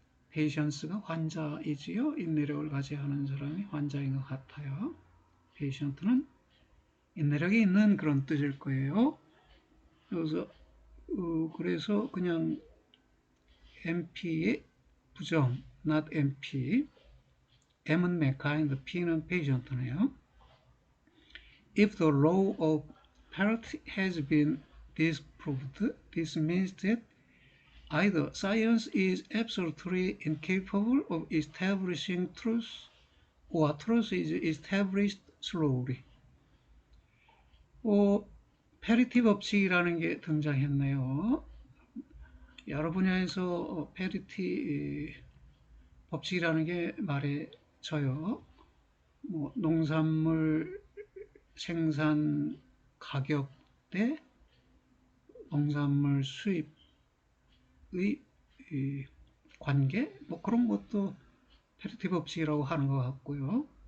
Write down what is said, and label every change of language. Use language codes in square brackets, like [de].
[ko] patience가 환자이지요. 인내력을 가져야 하는 사람이 환자인 것 같아요. patient는 인내력이 있는 그런 뜻일 거예요. 그래서 그냥 MP의 부정, not MP. M은 mankind, P는 patient네요. [en] If the law of parity has been disproved, this means that either science is absolutely incapable of establishing truth, or truth is established slowly. [ko] 페리티 법칙이라는 게 등장했네요. 여러 분야에서 페리티 법칙이라는 게 말해져요. 농산물 생산 가격 대 농산물 수입의 관계, 그런 것도 페리티 법칙이라고 하는 것 같고요.